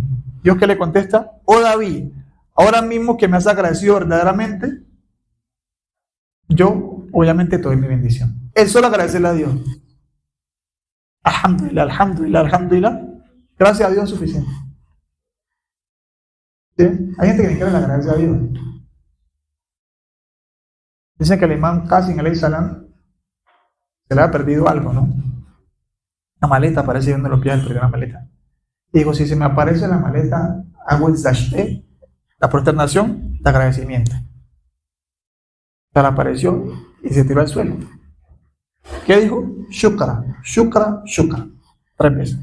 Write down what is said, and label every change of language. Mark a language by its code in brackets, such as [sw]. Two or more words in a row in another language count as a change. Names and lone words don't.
[es] Dios que le contesta: oh David, ahora mismo que me has agradecido verdaderamente, yo obviamente te doy mi bendición. Él solo agradecerle a Dios. [ar] الحمد لله، الحمد لله، الحمد لله. [es] Gracias a Dios es suficiente. ¿Sí? Hay gente que ni quiere agradecer a Dios. Dicen que el imán Qasim [ar] عليه السلام [es] se le ha perdido algo, ¿no? La maleta aparece donde lo pierde, la maleta. Y digo, si se me aparece la maleta, hago el zashte, la prosternación de agradecimiento. Se le apareció y se tiró al suelo. ¿Qué dijo? [ar] شكرا، شكرا، شكرا. 3 veces.